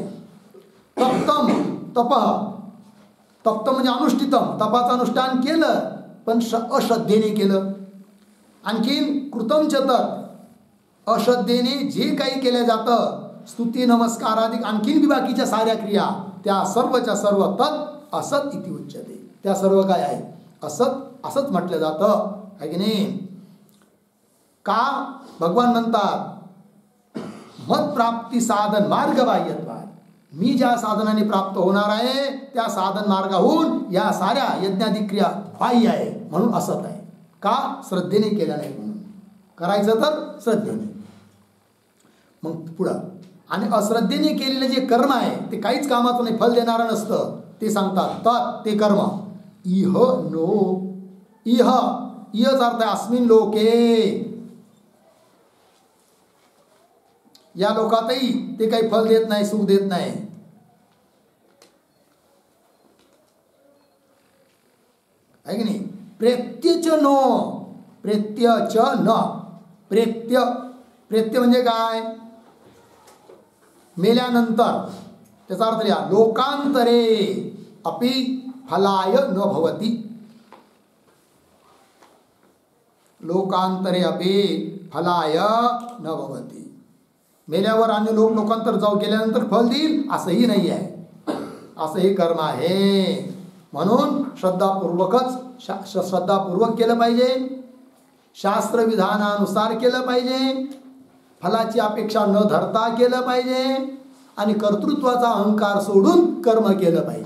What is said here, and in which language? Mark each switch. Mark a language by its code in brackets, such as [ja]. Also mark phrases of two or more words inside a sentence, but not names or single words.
[sa] तप्तम तप तप्त [mr] म्हणजे अनुष्ठितम, तपाचं अनुष्ठान केलं पण अश्रद्धेने केलं. आणखीन [sa] कृतम चतत [mr] अश्रद्धेने जे काही केलं जातं स्तुती नमस्कार आदी आणखीन बी बाकीच्या साऱ्या क्रिया त्या सर्वच्या सर्व [sa] तत् असत इति उच्यते. [mr] त्या सर्व काय आहे असत असंच म्हटलं जातं आहे की नाही. का भगवान म्हणतात [sa] मत प्राप्ती साधन मार्ग बाह्यत्वात्, [mr] मी ज्या साधनाने प्राप्त होणार आहे त्या साधन मार्गाहून या साऱ्या यज्ञाधिक क्रिया बाह्य आहे म्हणून असत आहे. का श्रद्धेने केल्या नाही म्हणून, करायचं तर श्रद्धेने. मग पुढं आणि अश्रद्धेने केलेलं जे कर्म आहे ते काहीच कामाचं नाही, फल देणारं नसतं. ते सांगतात तर ते कर्म [sa] इह नो इह इहच [mr] अर्थ आहे [sa] अस्मिन लोके, [mr] या लोकातही ते काही फल देत नाही, सुख देत नाही. आहे की नाही. [sa] प्रेत्यच नो, प्रेत्यच न, प्रेत्य प्रेत्य [mr] म्हणजे काय, मेल्यानंतर. त्याचा अर्थ लिहा [sa] लोकांतरे अपि फलाय न भवती, लोकांतरे अपि फलाय न भवती. [mr] मेल्यावर आणि लोकांतर जाऊ गेल्यानंतर फल देईल असंही नाही आहे, असंही कर्म आहे. म्हणून श्रद्धापूर्वकच श्रद्धापूर्वक केलं पाहिजे, शास्त्रविधानानुसार केलं पाहिजे, फलाची अपेक्षा न धरता केलं पाहिजे आणि कर्तृत्वाचा अहंकार सोडून कर्म केलं पाहिजे.